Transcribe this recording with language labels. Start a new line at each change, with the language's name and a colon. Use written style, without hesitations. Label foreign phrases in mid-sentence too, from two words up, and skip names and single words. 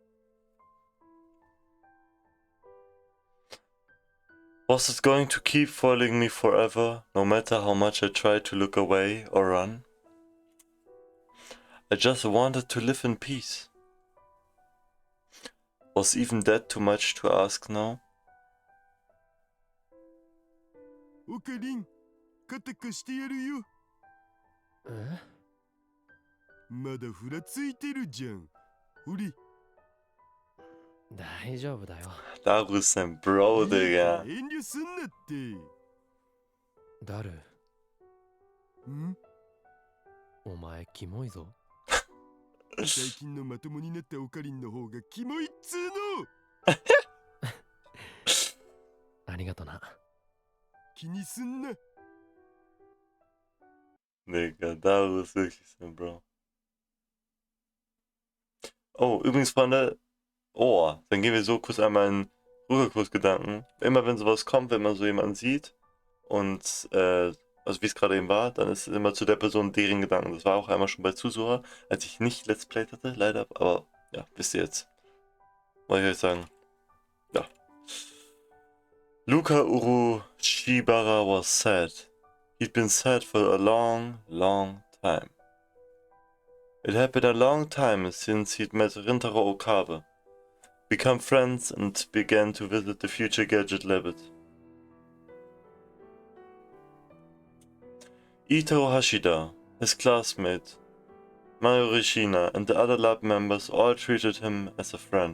English: Was it going to keep following me forever, no matter how much I tried to look away or run? I just wanted to live in peace. Was even that too much to ask now?
Japanese: オカリン、肩貸してやるよ。え？まだふらついてるじゃん。ほれ。大丈夫だよ。
German: Darus sein Bro,
Japanese: いいから
German: Digga.
Japanese: 遠慮すんなって。ダル、ん？お前キモいぞ。最近のまともになったオカリンの方がキモいっつーの。ありがとな。気にすんな。
German: Digga, Darus ist wirklich sein Bro. Oh, übrigens, Freunde. Oh, dann gehen wir so kurz einmal in Rückkursgedanken. Immer wenn sowas kommt, wenn man so jemanden sieht und, also wie es gerade eben war, dann ist es immer zu der Person deren Gedanken. Das war auch einmal schon bei Zusucher, als ich nicht Let's Played hatte, leider, aber ja, wisst ihr jetzt. Wollte ich euch sagen. Ja. Luka Urushibara
English: was sad. He'd been sad for a long, long time. It had been a long time since he'd met Rintaro Okabe, become friends, and began to visit the future gadget lab. Ito Hashida, his classmate, Mayo Rishina, and the other lab members all treated him as a friend.